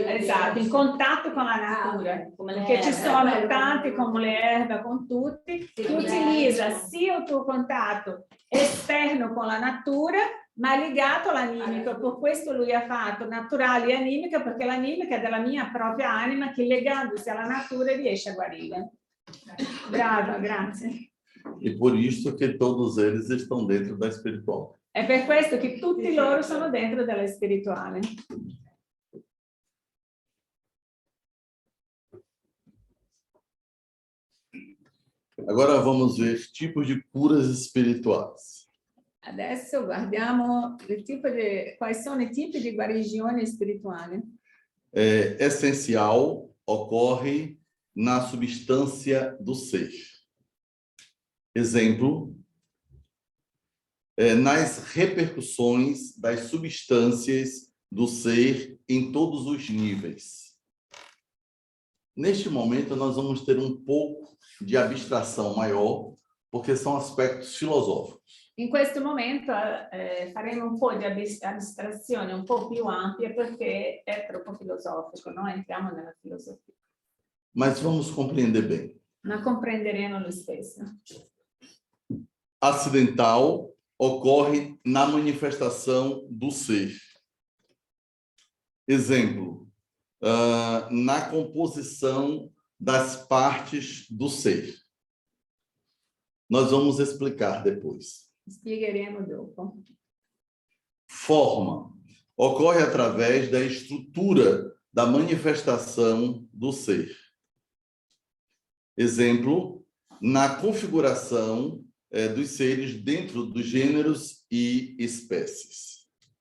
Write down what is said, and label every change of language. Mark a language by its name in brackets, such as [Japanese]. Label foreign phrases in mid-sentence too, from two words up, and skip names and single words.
[Italian] esatto, in contatto con la natura, perché ci sono tanti come le erbe, con tutti, tu utilizza sia il tuo contatto esterno con la natura, ma legato all'animico. Per questo lui ha fatto naturale e animica, perché l'animica è della mia propria anima che legandosi alla natura riesce a guarire. Brava, grazie. [Portuguese] E por isso que todos eles estão dentro da espiritual. [Italian] È per questo che tutti loro sono dentro della spirituale. [Portuguese] Agora vamos ver tipos de curas espirituais. [Italian] Adesso guardiamo quali sono i tipi di guarigione spirituale. [Portuguese] Essencial ocorre na substância do ser. Exemplo, nas repercussões das substâncias do ser em todos os níveis. Neste momento, nós vamos ter um pouco de abstração maior, porque são aspectos filosóficos. [Italian] In questo momento faremo un po' di abstrazione un po' più ampia perché è troppo filosofico, no? Entriamo nella filosofia. [Portuguese] Mas vamos compreender bem. [Italian] Ma comprenderemo lo stesso. [Portuguese] Acidental ocorre na manifestação do ser. Exemplo, na composição das partes do ser. Nós vamos explicar depois. [Italian] Spiegheremo dopo. [Portuguese] Forma ocorre através da estrutura da manifestação do ser. Exemplo, na configuração dos seres dentro dos gêneros e espécies.